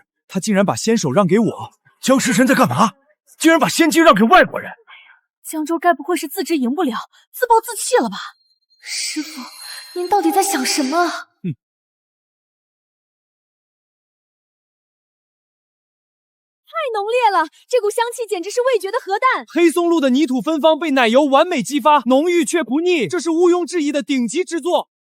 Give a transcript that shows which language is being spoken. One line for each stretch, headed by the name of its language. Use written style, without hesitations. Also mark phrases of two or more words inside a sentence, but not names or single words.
Chinese: 他竟然把先手讓給我！江世臣在幹嘛？竟然把先機讓給外國人！江州該不會是自知贏不了，自暴自棄了吧？師父，您到底在想什麼？太濃烈了，這股香氣簡直是味覺的核彈。黑松露的泥土芬芳被奶油完美激發，濃郁卻不膩，這是毋庸置疑的頂級之作。